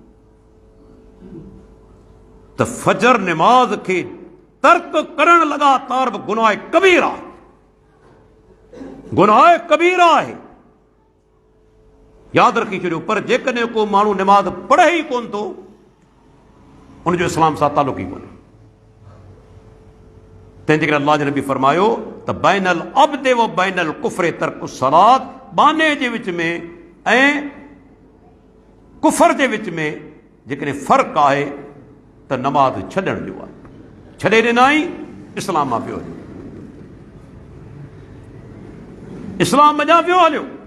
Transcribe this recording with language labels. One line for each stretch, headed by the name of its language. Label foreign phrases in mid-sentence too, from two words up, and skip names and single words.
Sindhi: त फजर नमाज़ खे तर्क करणु लगातार बि गुनाह कबीरा आहे, गुनाह कबीरा आहे, यादि रखी छॾियो। पर जेकॾहिं को माण्हू नमाज़ पढ़े ई कोन थो, उनजो इस्लाम सां तालुक़ ई कोन्हे। तंहिंजे करे अल्लाह जे नबी फरमायो त
Arabic: بين العبد وبين الكفر ترك الصلاة,
Sindhi: बाने जे विच में ऐं कुफर जे विच में जेकॾहिं फ़र्क़ु आहे त नमाज़ छॾण जो आहे। छॾे ॾिनाई, इस्लाम मां पियो हलियो, इस्लाम मञा पियो हलियो।